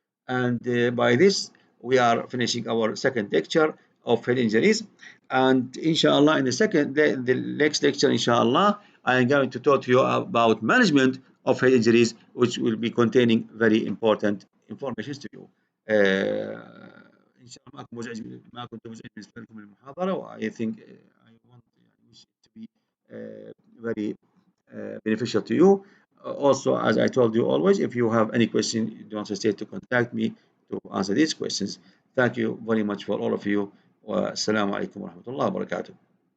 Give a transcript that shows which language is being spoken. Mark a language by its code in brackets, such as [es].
[en] And by this, we are finishing our second lecture of head injuries. And inshallah, in the next lecture, inshallah, I am going to talk to you about management of head injuries, which will be containing very important information to you. [ar] إن شاء الله ما كنت مزعج بالنسبة لكم المحاضرة. [en] I think I want it to be very beneficial to you. Also, as I told you always, if you have any question, don't hesitate to contact me to answer these questions. Thank you very much for all of you. [ar] Wassalamu alaikum wa rahmatullahi wa barakatuh.